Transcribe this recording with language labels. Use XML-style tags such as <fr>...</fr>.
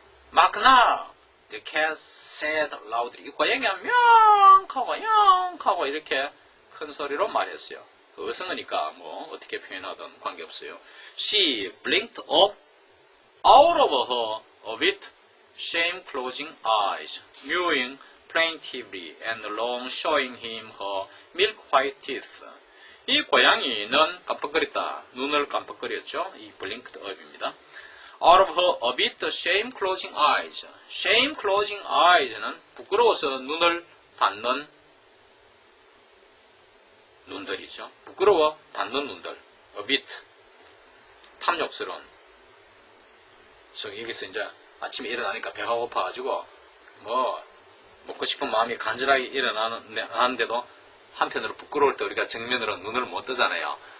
<en>막나 the cat said loudly.</en> <ko>이 고양이가 명하고 이렇게 큰 소리로 말했어요. 어성어니까 어떻게 표현하든 관계없어요.</ko> <en>She blinked up out of her a bit shame closing eyes, mewing plaintively and long showing him her milk white teeth.</en> <ko>이 고양이는 깜빡거렸다. 눈을 깜빡거렸죠. 이 blinked up입니다.</ko> <en>Out of her a bit shame closing eyes.</en> <ko>shame closing eyes는 부끄러워서 눈을 닫는 눈들이죠. 부끄러워 닫는 눈들. a bit. 탐욕스러운. 여기서 이제 아침에 일어나니까 배가 고파가지고 먹고 싶은 마음이 간절하게 일어나는데도 한편으로 부끄러울 때 우리가 정면으로 눈을 못 뜨잖아요.</ko>